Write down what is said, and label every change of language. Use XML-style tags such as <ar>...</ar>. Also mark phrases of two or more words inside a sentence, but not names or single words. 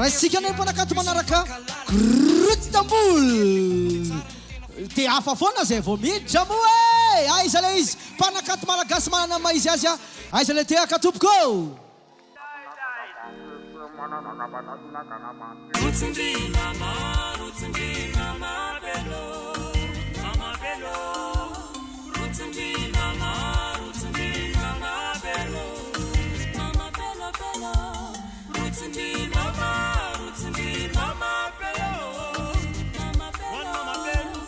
<mg>raisitsika ny mpanakanto manaraka Istanbul. Dia hafa foana zay vao miditra mo e. Aiza le izy mpanakanto malagasy manana maha izy azy a. Aiza le tehaka tompoko. Rutsindi mama bello, mama bello. Rutsindi mama bello, mama bello bello. Rutsindi mama bello, mama bello.</mg>